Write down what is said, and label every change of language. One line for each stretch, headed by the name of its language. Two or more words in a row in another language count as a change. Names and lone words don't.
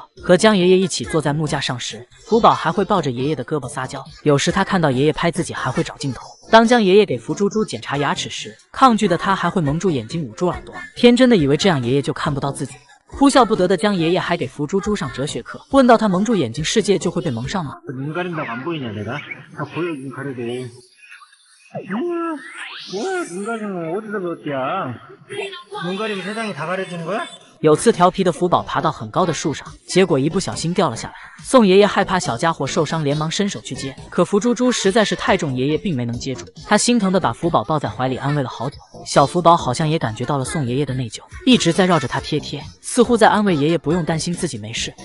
Chinese: 和江爷爷一起坐在木架上时，福宝还会抱着爷爷的胳膊撒娇。有时他看到爷爷拍自己，还会找镜头。当江爷爷给福猪猪检查牙齿时，抗拒的他还会蒙住眼睛，捂住耳朵，天真的以为这样爷爷就看不到自己。哭笑不得的江爷爷还给福猪猪上哲学课，问到他蒙住眼睛，世界就会被蒙上吗？
Korean: 눈 가린다고 안 보이냐 내가? 다 보여 눈 가리고. 뭐야 눈 가리면 어디서 배웠지야? 눈 가리면 세상이 다 가려지는 거야?
Chinese: 有次调皮的福宝爬到很高的树上，结果一不小心掉了下来。宋爷爷害怕小家伙受伤，连忙伸手去接，可福猪猪实在是太重，爷爷并没能接住。他心疼的把福宝抱在怀里，安慰了好久。小福宝好像也感觉到了宋爷爷的内疚，一直在绕着他贴贴，似乎在安慰爷爷不用担心自己没事。